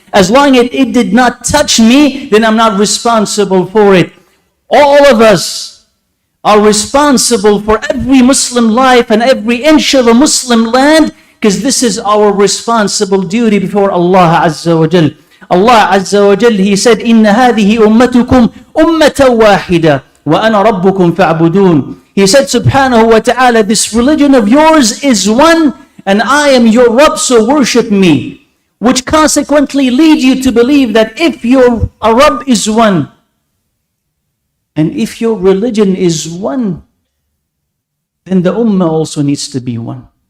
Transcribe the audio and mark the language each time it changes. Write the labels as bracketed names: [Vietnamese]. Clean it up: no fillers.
[English] As long as it did not touch me, then I'm not responsible for it. All of us are responsible for every Muslim life and every inch of a Muslim land, because this is our responsible duty before Allah Azza wa Jal. Allah Azza wa Jal, He said, [Arabic] إِنَّ هَذِهِ أُمَّتُكُمْ أُمَّةً وَاحِدَةً وَأَنَا رَبُّكُمْ فَاعْبُدُونَ. [English] He said, subhanahu wa ta'ala, this religion of yours is one, and I am your Rabb, so worship me. Which consequently lead you to believe that if your Rabb is one, and if your religion is one, then the ummah also needs to be one.